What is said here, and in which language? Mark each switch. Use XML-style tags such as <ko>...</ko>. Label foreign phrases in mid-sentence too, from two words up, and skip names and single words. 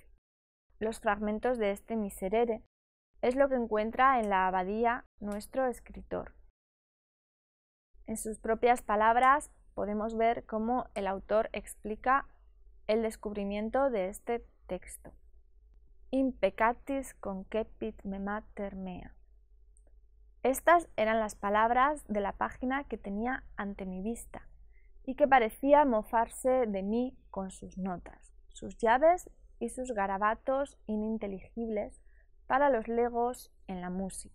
<es>Los fragmentos de este Miserere es lo que encuentra en la abadía nuestro escritor. En sus propias palabras podemos ver cómo el autor explica el descubrimiento de este texto.</es> <la>In peccatis concepit me mater mea.</la> <es>Estas eran las palabras de la página que tenía ante mi vista y que parecía mofarse de mí con sus notas, sus llaves y sus garabatos ininteligibles para los legos en la música.</es>